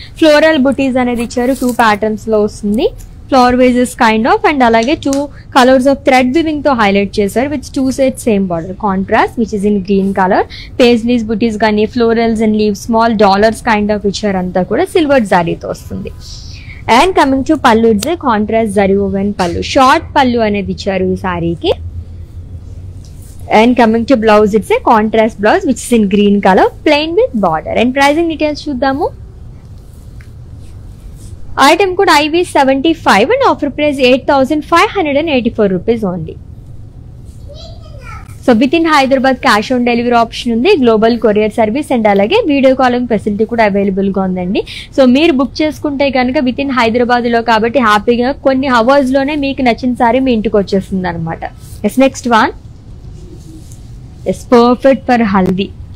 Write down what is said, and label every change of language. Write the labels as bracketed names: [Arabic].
[Telugu] Floral బుటీస్ అనేది ఇచ్చారు, 2 patterns లో వస్తుంది. Flower wages kind of, and అలాగే 2 కలర్స్ ఆఫ్ థ్రెడ్ వివింగ్ తో హైలైట్ చేశారు [English] With 2 sets same border contrast which is in green colour. [Telugu] Paisleys బుటీస్ కానీ florals and leaves small dollars kind of ఇచ్చారు. అంతా కూడా సిల్వర్ జారీతో వస్తుంది. అండ్ కమింగ్ టు పల్లు, [English] it's a contrast zari woven pallu, [Telugu] short పల్లు అనేది ఇచ్చారు ఈ సారీకి. [English] And coming to blouse, it's a contrast blouse which is in green color, plain with border. And pricing details చూద్దాము. Item code IV75 and offer price 8584 rupees only. [Telugu] So with in Hyderabad cash on delivery option ఉంది, global courier service and అలాగే video calling facility కూడా available గా ఉందండి. So మీరు book చేసుకుంటే కనుక with in Hyderabad లో కాబట్టి హ్యాపీగా కొన్ని అవర్స్ లోనే మీకు నచ్చిన సారీ మీ ఇంటికి వచ్చేస్తుంది అనమాట. Next one perfect for haldi.